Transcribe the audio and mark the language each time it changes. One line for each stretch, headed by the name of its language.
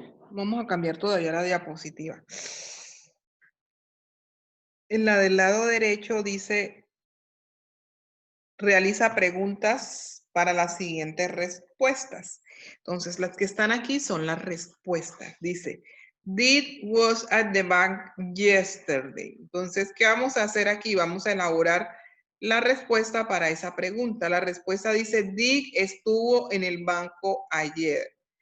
Spanish: Vamos a cambiar todavía la diapositiva. En la del lado derecho dice, realiza preguntas para las siguientes respuestas. Entonces, las que están aquí son las respuestas.
English: Dice, Did was at the bank yesterday.
Spanish: Entonces, ¿qué vamos a hacer aquí? Vamos a elaborar la respuesta para esa pregunta. La respuesta dice, Dick estuvo en el banco ayer.